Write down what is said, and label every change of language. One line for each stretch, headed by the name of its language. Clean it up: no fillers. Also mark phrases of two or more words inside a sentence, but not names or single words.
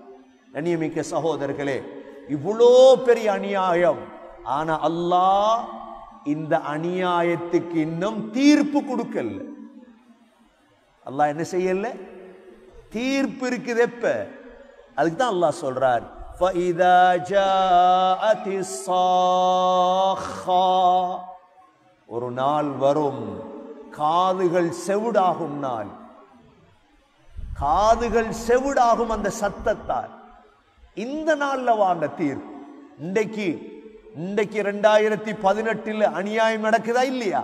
Tamil: கண்ணியமிக்க சகோதரர்களே, இவ்வளோ பெரிய அநியாயம். ஆனா அல்லாஹ் இந்த அநியாயத்துக்கு இன்னும் தீர்ப்பு கொடுக்கல. அல்லாஹ் என்ன செய்யல? தீர்ப்பு இருக்குது. எப்ப? அதுக்கு தான் அல்லாஹ் சொல்றார்,
Arabic: فَإِذَا جَاءَتِ الصَّاخَّةُ
Tamil: ஒரு நாள் வரும், காதுகள் செவிடாகும் நாள். காதுகள் செவிடாகும் அந்த சத்தத்தால். இந்த நாள்ல வாங்க தீர்ப்பு. இன்றைக்கு 2018 அநியாயம் நடக்குதா இல்லையா?